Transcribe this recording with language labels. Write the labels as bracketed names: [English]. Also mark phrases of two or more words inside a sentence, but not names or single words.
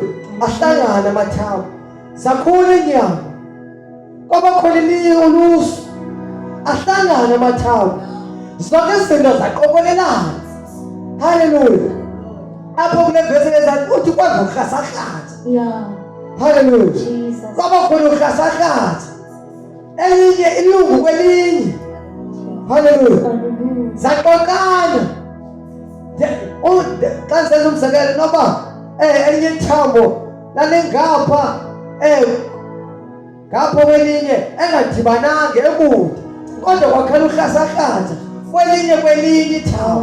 [Xhosa] Ahlangana amathambo, sakhula inyama, kwaba khona elinye ulusu, ahlangana amathambo, zonke izinto zaqokolelana. Hallelujah. Apho kule vesi lezathi uthi kwazi ukurhasarhatha. Yeah. Hallelujah. Jesus. Kwaba khona ukurhasarhatha, elinye ilungu kwelinye. Hallelujah. Hallelujah. Zaqokana. Xa senza umzekelo noba elinye ithambo lalengapha ngapho kwelinye engadibananga ebude, kodwa kwakhala ukurhasarhatha kwelinye ithambo.